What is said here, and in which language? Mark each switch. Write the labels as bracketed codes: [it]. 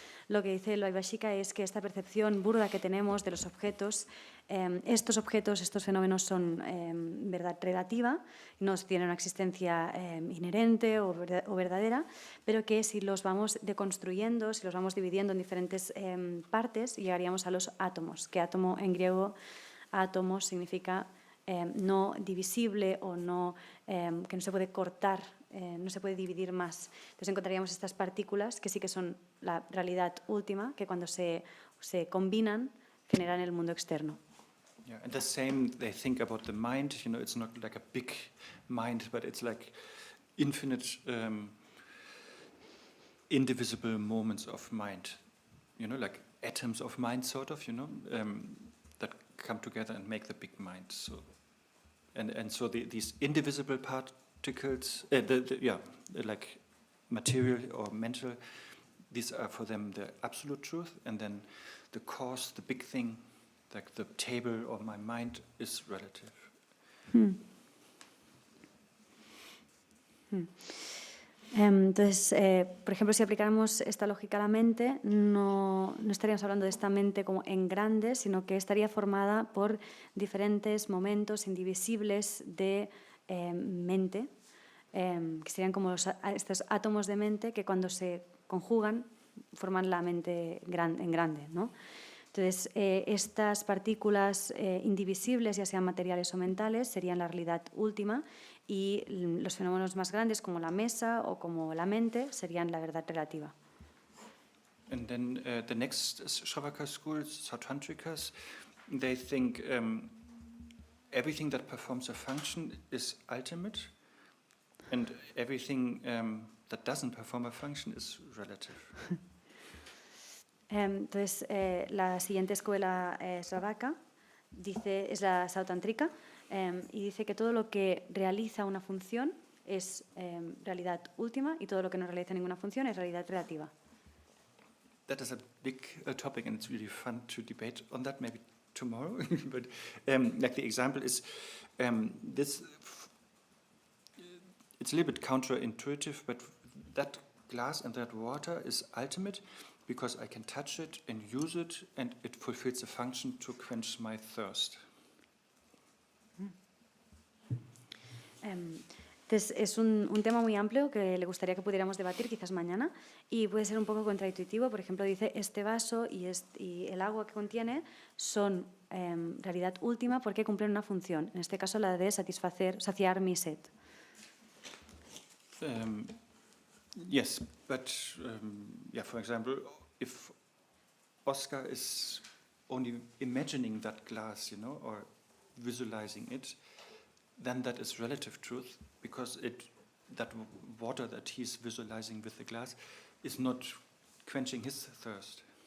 [es] Lo que dice el Vaibhashika es que esta percepción burda que tenemos de los objetos, estos fenómenos son verdad relativa, no tienen una existencia inherente o verdadera, pero que si los vamos deconstruyendo, si los vamos dividiendo en diferentes partes, llegaríamos a los átomos, que átomo en griego, átomos significa no divisible o que no se puede cortar, no se puede dividir más. Entonces encontraríamos estas partículas que sí que son la realidad última, que cuando se combinan generan el mundo externo. [en] Yeah, and the same they think about the mind. It's not like a big mind, but it's like infinite, indivisible moments of mind. Like atoms of mind, sort of. That come together and make the big mind. So, and so these indivisible particles, like material or mental, these are for them the absolute truth, and then the cause, the big thing, like the table or my mind, is relative. [es] Entonces, por ejemplo, si aplicáramos esta lógica a la mente, no estaríamos hablando de esta mente como en grande, sino que estaría formada por diferentes momentos indivisibles de mente, que serían como estos átomos de mente que cuando se conjugan forman la mente en grande, ¿no? Entonces, estas partículas indivisibles, ya sean materiales o mentales, serían la realidad última, y los fenómenos más grandes, como la mesa o como la mente, serían la verdad relativa. [en] And then the next Shravaka school, Sautantrikas, they think everything that performs a function is ultimate, and everything that doesn't perform a function is relative. [es] Entonces, la siguiente escuela Shravaka es la Sautantrika, y dice que todo lo que realiza una función es realidad última, y todo lo que no realiza ninguna función es realidad relativa. [en] That is a big topic, and it's really fun to debate on that, maybe tomorrow. But like the example is this. It's a little bit counterintuitive, but that glass and that water is ultimate because I can touch it and use it, and it fulfills a function to quench my thirst. [es] Entonces, es un tema muy amplio que le gustaría que pudiéramos debatir quizás mañana, y puede ser un poco contraintuitivo. Por ejemplo, dice, este vaso y el agua que contiene son realidad última porque cumplen una función, en este caso la de saciar mi sed. [en] Yes, but for example, if Oscar is only imagining that glass, or visualizing it, then that is relative truth, because that water that he's visualizing with the glass is not quenching his thirst.